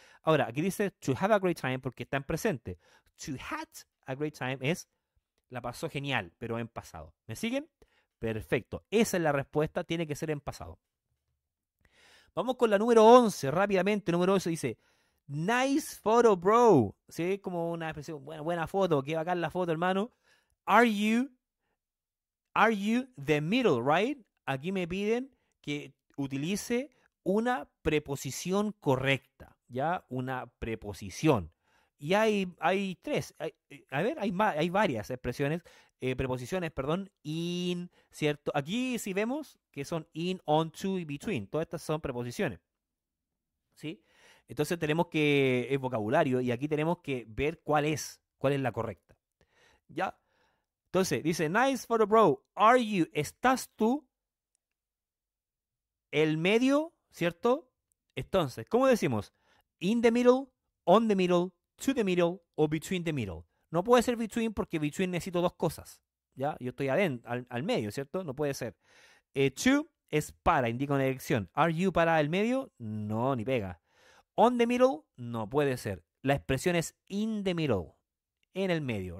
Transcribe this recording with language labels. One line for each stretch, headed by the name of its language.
Spanish: Ahora, aquí dice
English: to have a great time
Spanish: porque está en presente.
English: To had a great time
Spanish: es la pasó genial, pero en pasado. ¿Me siguen? Perfecto. Esa es la respuesta, tiene que ser en pasado. Vamos con la número 11, rápidamente. Número 11 dice,
English: nice photo, bro.
Spanish: ¿Sí? Como una expresión, buena foto, qué bacán la foto, hermano.
English: Are you the middle, right?
Spanish: Aquí me piden que utilice una preposición correcta, ¿ya? Una preposición. Y hay tres, hay varias expresiones, preposiciones, perdón, in, ¿cierto? Aquí sí vemos que son in, on, to y between. Todas estas son preposiciones, ¿sí? Entonces tenemos que, es vocabulario, y aquí tenemos que ver cuál es la correcta, ¿ya? Entonces, dice,
English: nice photo, bro. Are you,
Spanish: estás tú, el medio, ¿cierto? Entonces, ¿cómo decimos?
English: In the middle, on the middle, to the middle o between the middle.
Spanish: No puede ser between porque between necesito dos cosas, ¿ya? Yo estoy adentro, al medio, ¿cierto? No puede ser. To es para, indica una dirección.
English: Are you
Spanish: para el medio? No, ni pega.
English: On the middle,
Spanish: no puede ser. La expresión es
English: in the middle,
Spanish: en el medio.